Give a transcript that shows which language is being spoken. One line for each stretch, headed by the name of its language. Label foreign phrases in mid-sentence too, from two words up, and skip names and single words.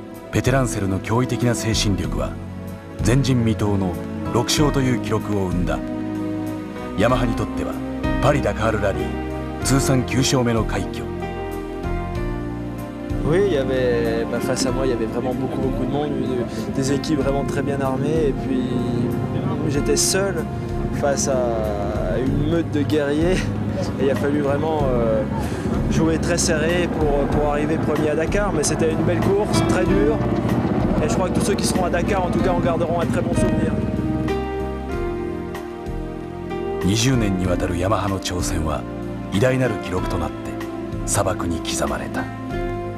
Japanese: ペテランセルの驚異的な精神力は前人未到の6勝という記録を生んだ。ヤマハにとってはパリ・ダカールラリー通算9勝目の快挙。
French: Oui, il y avait, face à moi, il y avait vraiment beaucoup de monde, des équipes vraiment très bien armées. Et puis j'étais seul face à une meute de guerriers. Et il a fallu vraiment jouer très serré pour arriver premier à Dakar. Mais c'était une belle course, très dure. Et je crois que tous ceux qui seront à Dakar, en tout cas, en garderont un très bon souvenir.
Japanese: 20 年にわたるヤマハの挑戦は偉大なる記録となって砂漠に刻まれた。